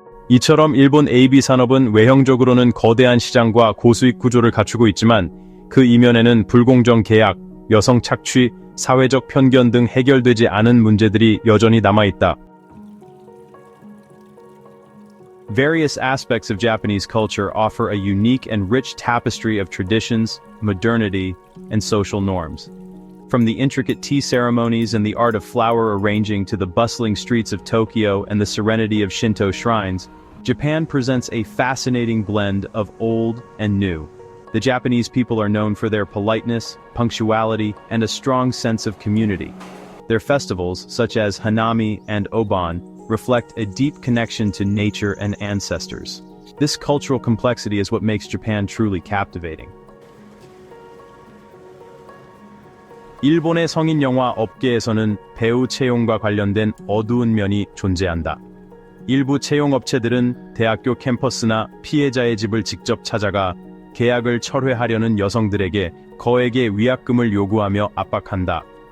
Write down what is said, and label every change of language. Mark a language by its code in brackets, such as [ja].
[ko] 이처럼 일본 AV 산업은 외형적으로는 거대한 시장과 고수익 구조를 갖추고 있지만 그 이면에는 불공정 계약, 여성 착취, 사회적 편견 등 해결되지 않은 문제들이 여전히 남아있다. [en] Various aspects of Japanese culture offer a unique and rich tapestry of traditions, modernity, and social norms. From the intricate tea ceremonies and the art of flower arranging to the bustling streets of Tokyo and the serenity of Shinto shrines, Japan presents a fascinating blend of old and new. The Japanese people are known for their politeness, punctuality, and a strong sense of community. Their festivals, such as Hanami and Obon, reflect a deep connection to nature and ancestors. This cultural complexity is what makes Japan truly captivating. [ko] 일본의 성인 영화 업계에서는 배우 채용과 관련된 어두운 면이 존재한다. 일부 채용 업체들은 대학교 캠퍼스나 피해자의 집을 직접 찾아가 계약을 철회하려는 여성들에게 거액의 위약금을 요구하며 압박한다.